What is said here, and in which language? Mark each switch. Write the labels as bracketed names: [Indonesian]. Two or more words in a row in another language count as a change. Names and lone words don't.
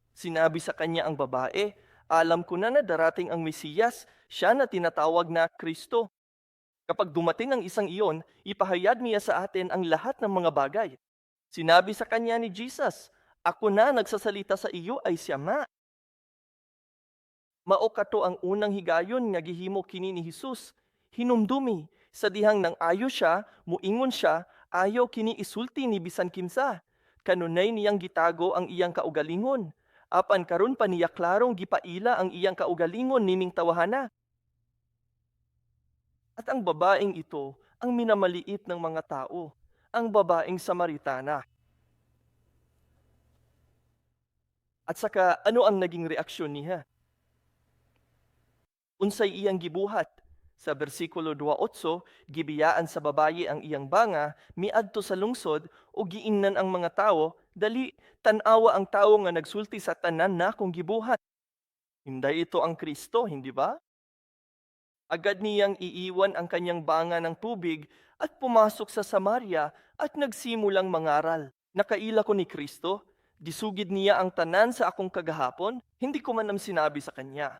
[Filipino] Sinabi sa kanya ang babae, alam ko na darating ang Mesiyas, siya na tinatawag na Kristo. Kapag dumating ang isang iyon, ipahayag niya sa atin ang lahat ng mga bagay. Sinabi sa kanya ni Jesus, ako na nagsasalita sa iyo ay siya ma. [Cebuano] Mao kato ang unang higayon nga gihimo kini ni Jesus. Hinumdumi, sa dihang nang ayo siya, muingon siya, ayaw kini isulti ni bisan kinsa. Kanunay niyang gitago ang iyang kaugalingon. Apan karon pa niya klarong gipaila ang iyang kaugalingon nining tawahana. [Filipino] At ang babaeng ito ang minamaliit ng mga tao, ang babaeng Samaritana. At saka ano ang naging reaksyon niya? [Cebuano] Unsay iyang gibuhat. Sa bersikulo 28, gibiyaan sa babayi ang iyang banga, miadto sa lungsod, o giingnan ang mga tao, dali tanawa ang tao nga nagsulti sa tanan na kung gibuhat. [Filipino] Hinday ito ang Kristo, hindi ba? Agad niyang iiwan ang kanyang banga ng tubig at pumasok sa Samaria at nagsimulang mangaral. [Cebuano] Nakaila ko ni Kristo, disugid niya ang tanan sa akong kagahapon, [Filipino] hindi ko man sinabi sa kanya.